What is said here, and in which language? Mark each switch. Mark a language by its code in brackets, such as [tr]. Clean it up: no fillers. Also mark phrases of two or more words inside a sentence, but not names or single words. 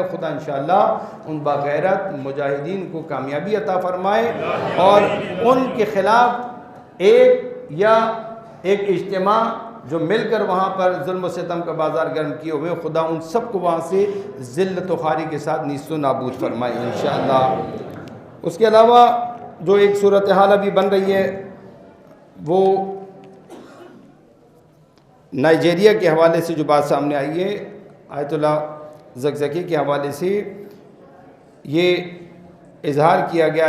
[ur] خدا انشاءاللہ ان باغیرت مجاہدین کو کامیابی عطا فرمائے، اور ان کے خلاف ایک اجتماع جو مل کر وہاں پر ظلم و ستم کا بازار گرم کیے ہوئے، خدا ان سب کو وہاں سے ذلت و خواری کے ساتھ نیست و نابود فرمائے انشاءاللہ۔ اس کے علاوہ جو ایک صورتحال ابھی بن رہی ہے وہ نائجیریا کے حوالے سے جو بات سامنے آئی ہے، آیت اللہ زکزکی کے حوالے سے یہ اظہار کیا گیا۔